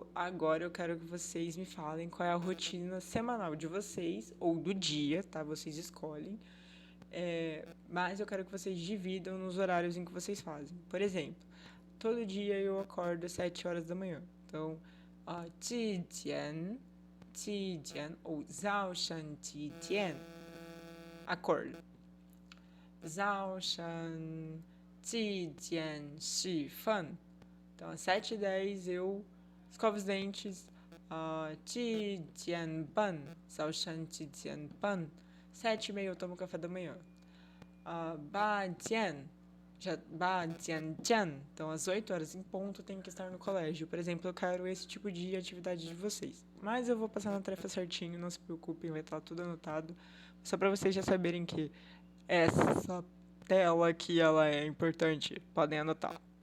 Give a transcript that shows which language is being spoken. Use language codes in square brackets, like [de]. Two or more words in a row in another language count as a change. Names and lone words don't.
[pt] Agora eu quero que vocês me falem qual é a rotina semanal de vocês, ou do dia, tá? Vocês escolhem. Mas eu quero que vocês dividam nos horários em que vocês fazem. Por exemplo, todo dia eu acordo às 7 horas da manhã. Então, [zh] 几点 [pt] ou [zh] 早上几点 [pt] acordo. [zh] 早上几点 [pt] Então, às 7h10 eu escovo os dentes. [zh] 几点半 早上几点半 [pt] 7h30 eu tomo café da manhã. 8h10 então às 8 horas em ponto tem que estar no colégio. Por exemplo, eu quero esse tipo de atividade de vocês. Mas eu vou passar na tarefa certinho, não se preocupem, vai estar tudo anotado. Só para vocês já saberem que essa tela aqui ela é importante, podem anotar.